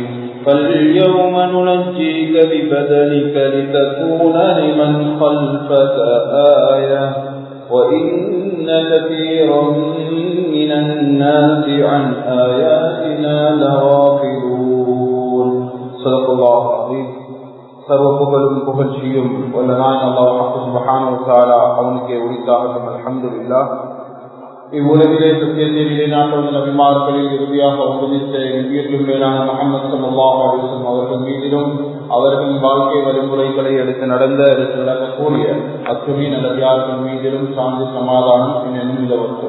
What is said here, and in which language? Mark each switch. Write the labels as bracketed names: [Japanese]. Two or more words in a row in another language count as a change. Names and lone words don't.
[Arabic] فاليوم ننجيك ببدنك لتكون لمن خلفك آية وإن كثيرا من الناس عن آياتنا لغافلون. صدق الله العظيم. [Tamil] சர்வ புகழும் புகழ்ச்சியும் வல்லநாயன் அல்லாஹ் [Arabic] سبحانه وتعالى [Tamil] அவனுக்கே உரித்தாகட்டும். அல்ஹம்துலில்லாஹ். இவ்வுலகிலே சத்தியத்தை நிலைநாட்டுவது நபிமார்களில் இறுதியாக உபதேசித்த உயிரிலும் மேலான முஹம்மது [Arabic] صلى الله عليه وسلم [Tamil] அவர்கள் மீதிலும் அவர்களின் வாழ்க்கை வழிமுறைகளை எடுத்து நடக்கக்கூடிய அத்துணை நல்லடியார்கள் மீதிலும் சாந்தி சமாதானம் நிலவட்டும்.